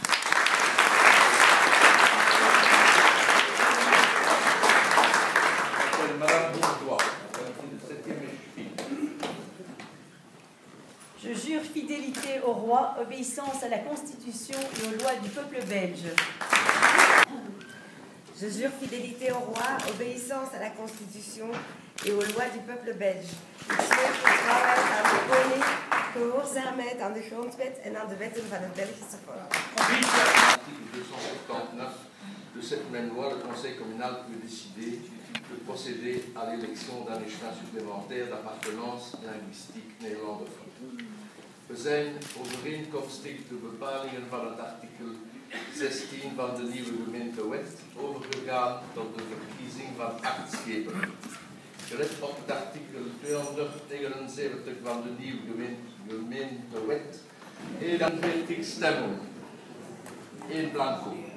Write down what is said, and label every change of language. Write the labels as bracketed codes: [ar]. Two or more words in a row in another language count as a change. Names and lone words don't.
[fr] J'appelle Madame Bourgeois, en qualité de 7e échevine. Je jure fidélité au roi, obéissance à la Constitution et aux lois du peuple belge. Je jure fidélité au roi, obéissance à la Constitution et aux lois du peuple belge. [nl] Ik zweer getrouwheid aan de koning, gehoorzaamheid aan de grondwet en aan de wetten van het Belgische volk. [fr] Article 279 de cette même loi, le Conseil communal peut décider de procéder à l'élection d'un échelon supplémentaire d'appartenance linguistique néerlandophone. [nl] We zijn overeenkomstig de bepalingen van het artikel 16 van de nieuwe gemeentewet overgegaan tot de verkiezing van actschepen. Gelet op het artikel 279 van de nieuwe gemeentewet 41 stemmen, 1 blanco.